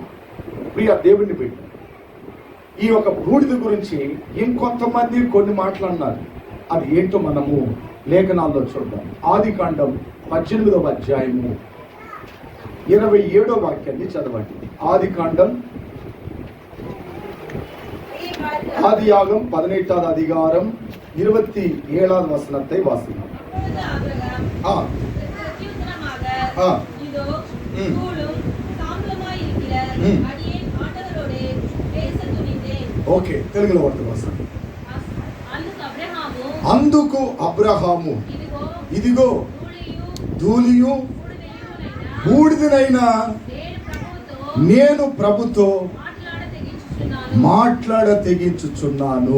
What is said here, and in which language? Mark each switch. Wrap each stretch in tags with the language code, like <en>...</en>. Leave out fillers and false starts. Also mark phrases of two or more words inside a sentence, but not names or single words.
<te>ప్రియ దేవుని బిడ్డ, ఈ యొక్క బూడిద గురించి ఇంకొంతమంది కొన్ని మాట్లాడినారు. అది ఏంటో మనము లేఖనాల్లో చూద్దాం. ఆదికాండం 18వ అధ్యాయము 27వ వాక్యాన్ని చదవండి.</te> <ta>ఆదికాండం ஆதியாகம் 18வது அதிகாரம் 27வது வசனத்தை வாசிக்கலாம்.</ta> <te>ఓకే, తెలుగులో వార్త వాసన. అందుకు అబ్రహాము ఇదిగో ధూళియు బూడిదనైనా నేను ప్రభుతో మాట్లాడ తెగించుచున్నాను.</te>